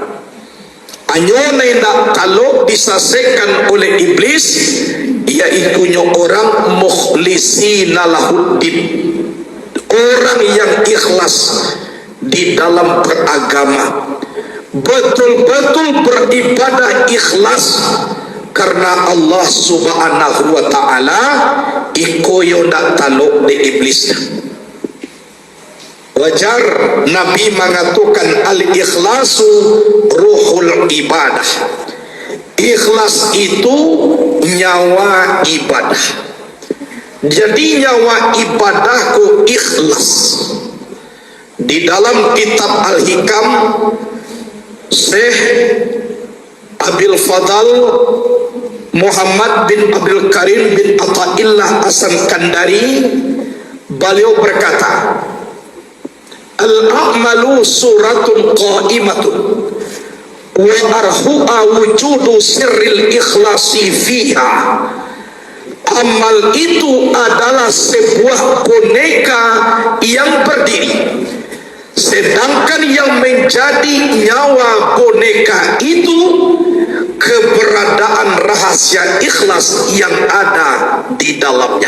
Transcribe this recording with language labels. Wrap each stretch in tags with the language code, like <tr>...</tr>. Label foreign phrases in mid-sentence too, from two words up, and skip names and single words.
<id>Hanya kalau disaksikan oleh iblis, yaitu orang</id> <ar>مخلصين له الدين,</ar> <id>orang yang ikhlas di dalam beragama, betul-betul beribadah ikhlas karena Allah</id> <ar>سبحانه وتعالى,</ar> <min>ikoyo ndak taluk di iblis.</min> <id>Wajar Nabi mengatakan</id> <ar>الإخلاص روح العبادة.</ar> <id>Ikhlas itu nyawa ibadah. Jadi nyawa ibadahku ikhlas. Di dalam kitab Al-Hikam, Syekh Abil Fadal Muhammad bin Abdul Karim bin Athaillah As-Sakandari, beliau berkata,</id> <ar>الأعمال صورة قائمة وأرواحها وجود سر الإخلاص فيها.</ar> <id>Amal itu adalah sebuah boneka yang berdiri, sedangkan yang menjadi nyawa boneka itu keberadaan rahasia ikhlas yang ada di dalamnya.</id>